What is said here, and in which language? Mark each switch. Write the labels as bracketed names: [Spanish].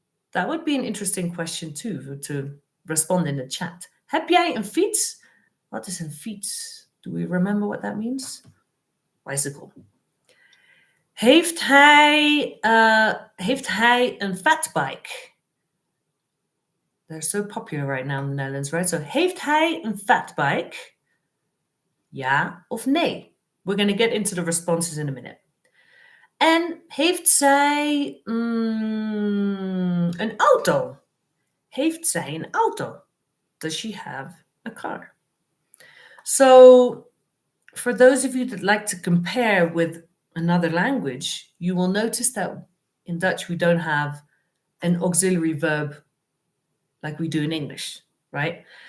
[English] That would be an interesting question too, to respond in the chat. [Dutch] Heb jij een fiets? [English] What is een fiets? Do we remember what that means? Bicycle. [Dutch] Heeft hij een fatbike? [English] They're so popular right now in the Netherlands, right? [Dutch] So, heeft hij een fatbike? Ja of nee? [English] We're going to get into the responses in a minute. [Dutch] En heeft zij een auto? Heeft zij een auto? [English] Does she have a car? So, for those of you that like to compare with another language, you will notice that in Dutch we don't have an auxiliary verb like we do in English, right?